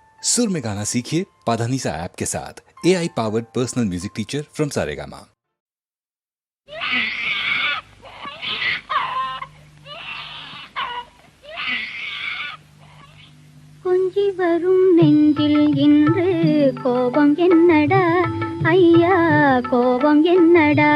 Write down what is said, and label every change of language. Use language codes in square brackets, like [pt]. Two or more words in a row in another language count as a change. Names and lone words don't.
[hi] सुर में गाना सीखिए पाधानीसा ऐप के साथ। [en] AI powered personal music teacher from Saregama. [ta] கொஞ்சி வரும் நெஞ்சில் இன்று கோபம் என்னடா ஐயா, கோபம் என்னடா?